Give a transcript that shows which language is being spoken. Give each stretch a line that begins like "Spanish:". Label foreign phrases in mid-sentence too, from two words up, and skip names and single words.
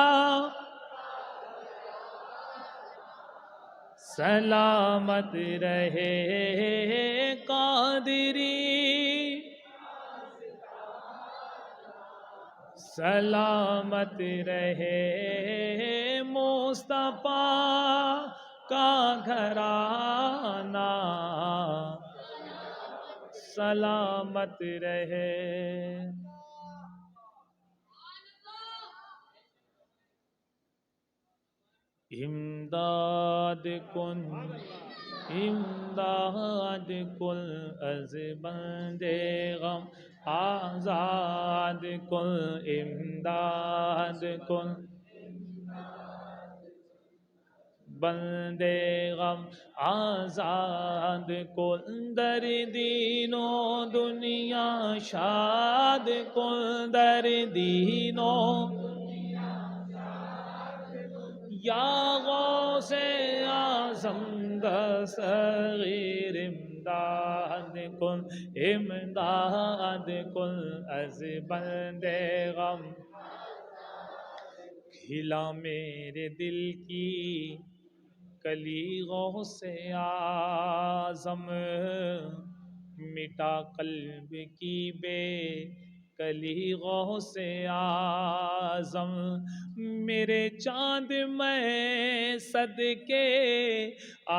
Urdu: سلامت رہے، قادری سلامت رہے، مصطفیٰ کا گھرانہ سلامت رہے۔
Persian: امداد کن امداد کن از بند غم آزاد کن، امداد کن بندے غم آزاد کن، در دین و دنیا شاد کن، در دین و یا غوث اعظم دستگیر امداد کن، امداد کن از بند غم،
Urdu: کھلا میرے دل کی کلی غوث اعظم، مٹا قلب کی بے کلی غوث اعظم، میرے چاند میں صدقے آ